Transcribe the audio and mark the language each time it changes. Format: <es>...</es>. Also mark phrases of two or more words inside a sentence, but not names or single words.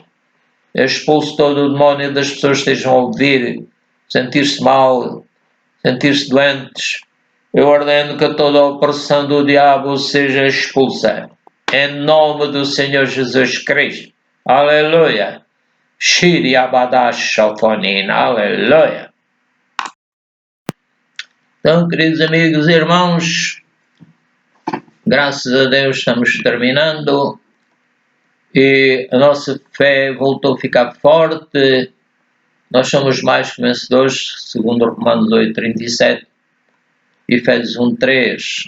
<pt>Expulso todo o demónio das pessoas que estejam a ouvir, sentir-se mal, sentir-se doentes. Eu ordeno que toda a opressão do diabo seja expulsa. Em nome do Senhor Jesus Cristo. Aleluia. Shiri abadash shofonina. Aleluia. Então, queridos amigos e irmãos, graças a Deus estamos terminando. E a nossa fé voltou a ficar forte. Nós somos mais que vencedores, segundo Romanos 8:37 e Efésios 1:3.</pt>